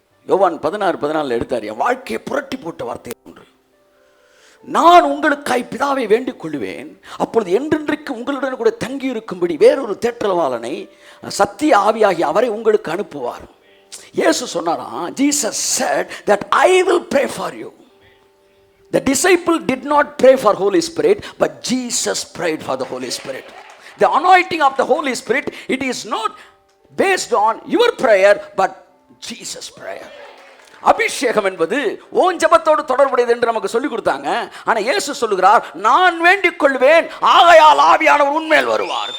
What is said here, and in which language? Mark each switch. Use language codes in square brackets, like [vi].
[ta] யோவான் 16:14 எடுத்தார், என் வாழ்க்கையை புரட்டி போட்ட வார்த்தை ஒன்று, நான் உங்களுக்காய் பிதாவை வேண்டிக் கொள்வேன், அப்பொழுது என்றென்றைக்கு உங்களுடன் கூட தங்கி இருக்கும்படி வேறொரு தேற்றரவாளனை, சத்திய ஆவியாகி அவரை உங்களுக்கு அனுப்புவார். இயேசு சொன்னாராம், [en] Jesus said that I will pray for you. The disciple did not pray for Holy Spirit, but Jesus prayed for the Holy Spirit. The anointing of the Holy Spirit, it is not based on your prayer, but Jesus' prayer. [ta] அபிஷேகம் என்பது own ஜபத்தோடு தொடர்புடையது என்று நமக்கு சொல்லிக் கொடுத்தாங்க. ஆனா இயேசு சொல்லுகிறார், நான் வேண்டிக் கொள்வேன், ஆகையால் ஆவியானவர் உன்மேல் வருவார்.